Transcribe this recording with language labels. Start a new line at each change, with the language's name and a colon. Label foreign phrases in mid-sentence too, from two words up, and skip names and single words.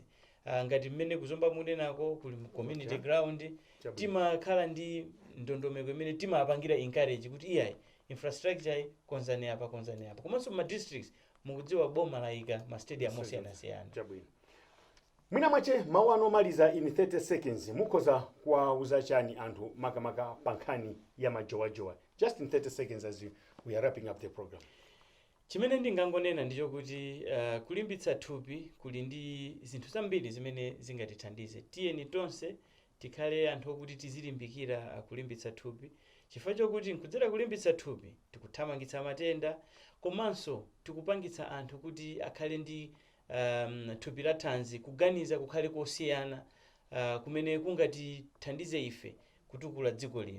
Nyanja: Ngati mmene kuzomba munenako kuli
English: community ground,
Nyanja: timakhala ndi ndondomeko imene timapangira encourage kuti iyayi infrastructure konzani apa. Komanso ma districts mukudziwa boma laika ma stadium osiyanasiyana. Mwina mwache mawu anomaliza
English: in 30 seconds
Nyanja: mukhoza kuwauza chani anthu makamaka pankhani ya majowajowa,
English: just in 30 seconds as we are wrapping up the program.
Nyanja: Chimene ndingangonena ndicho kuti kulimbitsa thupi kuli ndi zinthu zambiri zimene zingatithandize. Tiyeni tonse tikhale anthu okuti tizilimbikira kulimbitsa thupi, chifukwa chokuti nkudzera kulimbitsa thupi tikuthamangitsa matenda, komanso tikupangitsa anthu kuti akhale ndi thupi la thanzi, kuganiza kukhale kosiyana kumene kungatithandize ife kutukula dziko lino.